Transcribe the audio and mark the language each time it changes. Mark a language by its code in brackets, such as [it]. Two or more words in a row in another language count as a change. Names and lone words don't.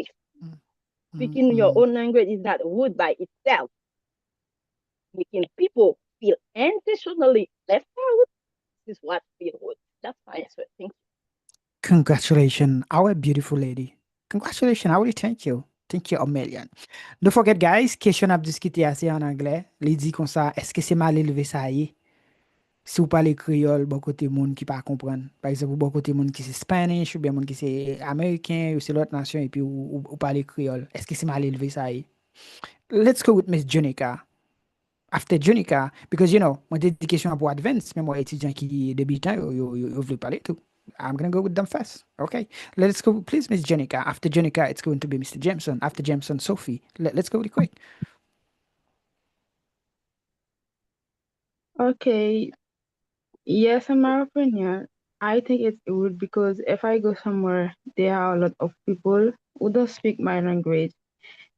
[en] Speaking your own language is not rude by itself. Making people feel intentionally left out is what feel rude. That's my answer. Thank you. Congratulations, our beautiful lady. Congratulations, I really thank you. Thank you a million. Don't forget, guys, [ht] question ap diskite ase en anglais. Li di kon sa, eske se mal eleve sa ye? Si ou pale kriol, bon kote moun ki pa kompren. Par exemple, bon kote moun ki se Spanish, ou bien moun ki se American, ou se lot nasyon, et puis ou pale kriol. Eske se mal eleve sa ye? [en] Let's go with Miss Junica. After Junica, because [ht] mwen te di question pour advance, men mwen etudyan ki debitan, yo vle pale tout. [en] I'm going to go with them first. Okay. Let's go, please, Miss Jenica. After Jenica, it's going to be Mr. Jameson. After Jameson, Sophie. Let's go really quick. Okay. Yes, in my opinion, I think it's rude because if I go somewhere, there are a lot of people who don't speak my language.